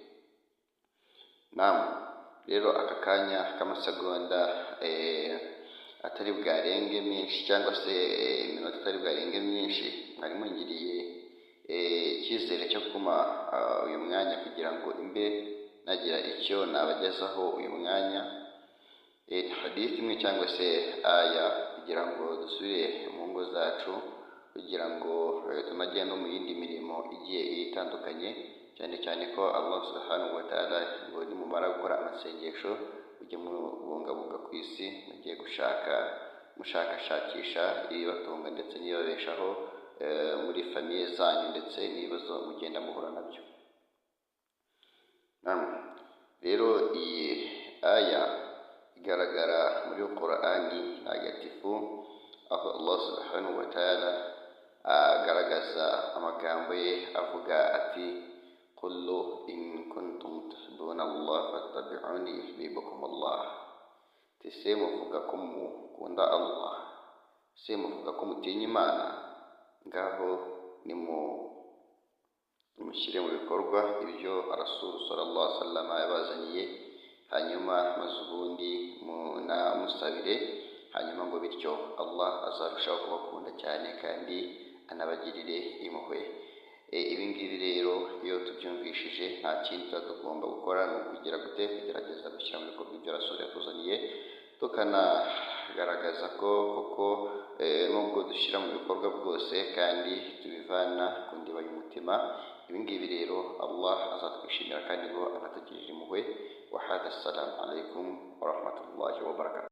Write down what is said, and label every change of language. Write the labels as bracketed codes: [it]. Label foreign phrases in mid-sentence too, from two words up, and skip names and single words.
[rw] Rero aka kanya k'amasegonda atari bwarenge menshi, cyangwa se iminota atari bwarenge myinshi, mwari mungiriye icyizere cyo kuma uyu mwanya kugira ngo imbe nagira icyo nabagezaho uyu mwanya. Hadith imwe cyangwa se aya kugira ngo dusubire mu ngo zacu, kugira ngo tunajye no mu yindi mirimo igiye itandukanye, cyane cyane ko [ar] الله سبحانه وتعالى [rw] ngo nimumara gukora amasengesho mujye mubungabunga ku isi, mugiye mushakashakisha ibibatunga ndetse n'ibibabeshaho muri famiye zanyu, ndetse n'ibibazo mugenda muhura nabyo. Rero iyi aya igaragara muri Qur'ani ntagatifu, aho [ar] الله سبحانه وتعالى [rw] agaragaza amagambo ye avuga ati [ar] قل إن كنتم تحبون الله فاتبعوني يحببكم الله. [rw] Ese muvuga ko mukunda Allah, ese muvuga ko mutinya Imana, ngaho nimushyire mu bikorwa ibyo [ar] رسول صلى الله عليه وسلم [rw] yabazaniye, hanyuma maze ubundi munamusabire, hanyuma ngo bityo Allah azarushaho kubakunda cyane kandi anabagirire impuhwe. Ibi ngibi rero iyo tubyumvishije nta kindi tugomba gukora ni kugerageza gushyira mu bikorwa ibyo Rasul yatuzaniye, tukanagaragaza ko koko nubwo dushyira mu bikorwa bwose kandi tubivana ku ndiba y'umutima. Ibi ngibi rero Allah azatwishimira kandi ngo anatugirire impuhwe. [ar] وهذا، السلام عليكم ورحمة الله وبركاته.